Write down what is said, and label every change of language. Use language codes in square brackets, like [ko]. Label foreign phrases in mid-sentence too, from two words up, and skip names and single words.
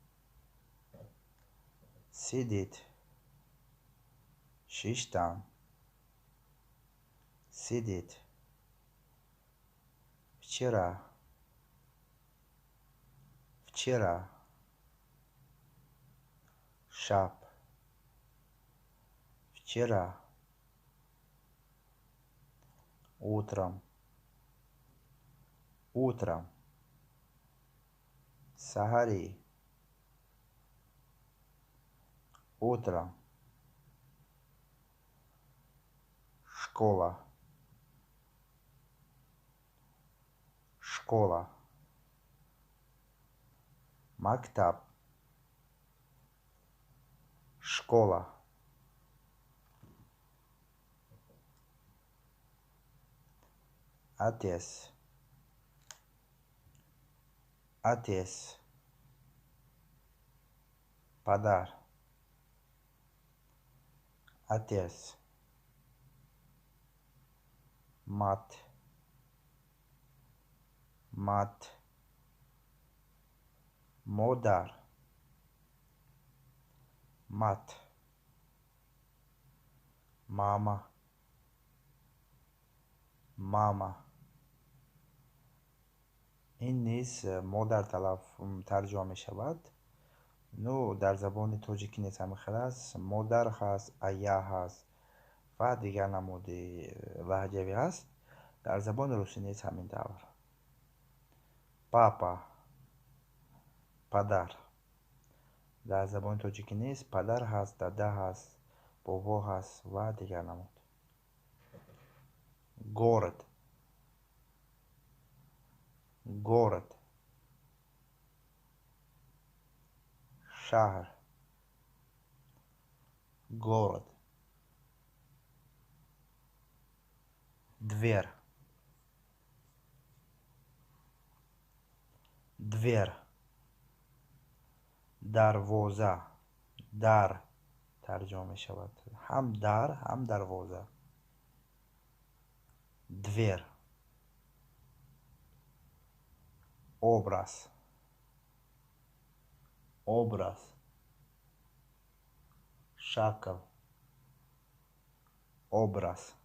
[ru] сидеть, шиштан, сидеть, вчера, вчера, шаб, вчера, утром, утром, саҳарӣ, утром, школа, школа, мактаб, школа, отец, отец, падар, отец, мать, мать, модар, мать, мама, мама. [tg] ин низ модар тарҷума мешавад. Ну дар забони тоҷикӣ низ ҳамин аст. Модар ҳаст, ая ҳаст ва дигар намуди лаҳҷавӣ ҳаст. Дар забони русӣ низ ҳамин тавр. [ru] Папа, падар. [tg] Дар забони тоҷикӣ низ падар ҳаст, дада ҳаст, бобо ҳаст ва дигар намуд. [ru] Город, город, шаҳр, город, дверь, дверь, [tg] дарвоза, дар тарҷума мешавад. ҳам дар, ҳам дарвоза. [ru] Дверь, образ, образ, шакл, образ,